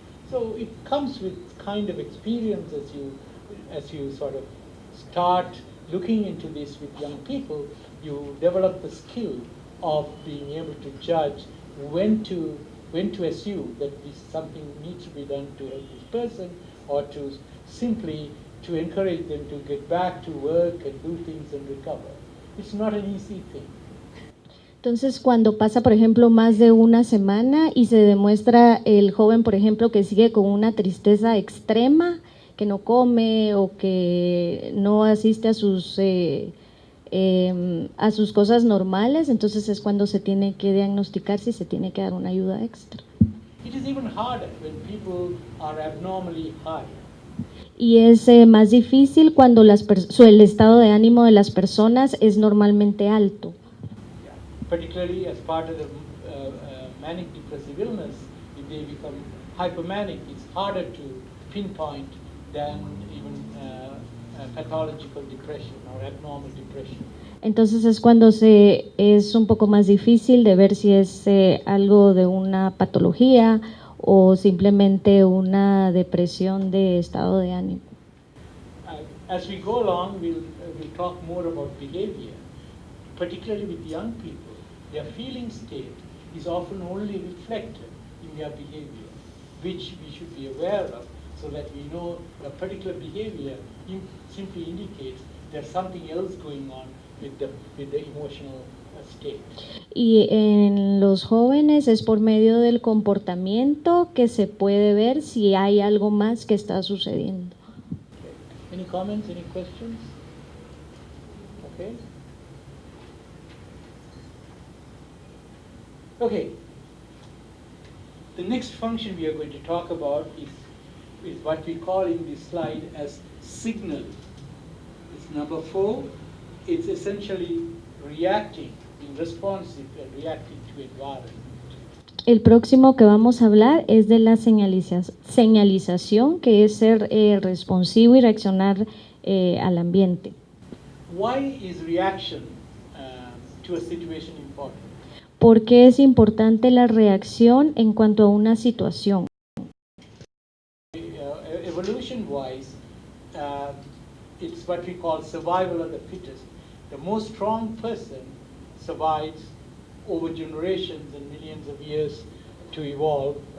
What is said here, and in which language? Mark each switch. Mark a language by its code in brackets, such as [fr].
[en] So it comes with kind of experience as you sort of start looking into this with young people, you develop the skill of being able to judge when to assume that something needs to be done to help this person, or to simply to encourage them to get back to work and do things and recover. It's not an easy thing. [es] Entonces, cuando pasa, por ejemplo, más de una semana y se demuestra el joven, por ejemplo, que sigue con una tristeza extrema, que no come o que no asiste a sus cosas normales, entonces es cuando se tiene que diagnosticar si se tiene que dar una ayuda extra. [en] It is even harder when people are abnormally high. [es] Y es más difícil cuando el estado de ánimo de las personas es normalmente alto. [en] Yeah. Particularly as part of the manic depressive illness, if they become hypomanic, it's harder to pinpoint than even pathological depression or abnormal depression. [es] Entonces es cuando es un poco más difícil de ver si es algo de una patología o simplemente una depresión de estado de ánimo. [en] As we go along, we'll talk more about behavior, particularly with young people. Their feeling state is often only reflected in their behavior, which we should be aware of, so that we know a particular behavior simply indicates there's something else going on with the emotional state. [es] Y en los jóvenes es por medio del comportamiento que se puede ver si hay algo más que está sucediendo. [en] Okay. Any comments, any questions? Okay. Okay. The next function we are going to talk about is what we call in this slide as signal. It's number 4. It's essentially reacting, being responsive and reacting to environment. [es] El próximo que vamos a hablar es de la señalización, que es ser responsivo y reaccionar al ambiente. [en] Why is reaction to a situation important? [es] ¿Por qué es importante la reacción en cuanto a una situación? [en] Evolution-wise, uh, it's what we call survival of the fittest. The most strong person survives over generations and millions of years to evolve.